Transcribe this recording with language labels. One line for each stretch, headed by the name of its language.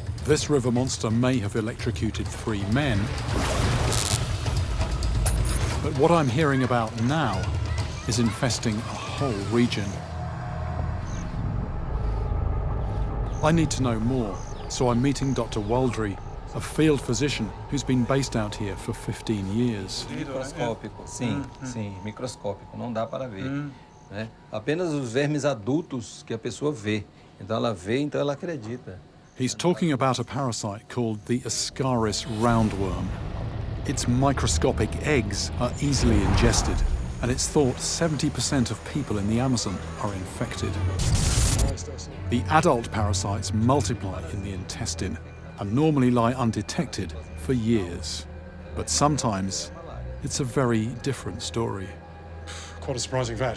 English: This river monster may have electrocuted 3 men, but what I'm hearing about now is infesting a whole region. I need to know more, so I'm meeting Dr. Waldry, a field physician who's been based out here for 15 years.
Portuguese: Microscópico, sim, microscópico, não dá para ver, né? Apenas os vermes adultos que a pessoa vê. Então ela vê, então ela acredita.
English: He's talking about a parasite called the Ascaris roundworm. Its microscopic eggs are easily ingested, and it's thought 70% of people in the Amazon are infected. The adult parasites multiply in the intestine and normally lie undetected for years. But sometimes it's a very different story. quite a surprising fact.